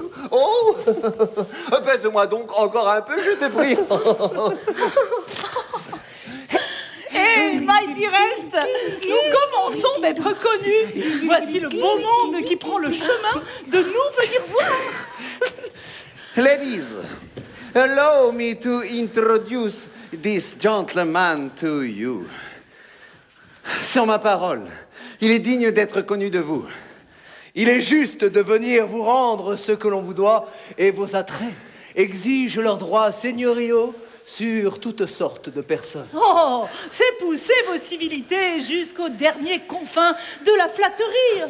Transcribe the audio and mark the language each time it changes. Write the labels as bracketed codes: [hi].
[fr] Oh, baise-moi donc encore un peu, je te prie. Hé, [en] my dearest, [fr] nous commençons d'être connus. Voici le beau monde qui prend le chemin de nous venir voir. [en] Ladies, allow me to introduce this gentleman to you. [fr] Sur ma parole, il est digne d'être connu de vous. Il est juste de venir vous rendre ce que l'on vous doit, et vos attraits exigent leurs droits seigneuriaux sur toutes sortes de personnes. Oh, c'est pousser vos civilités jusqu'aux derniers confins de la flatterie.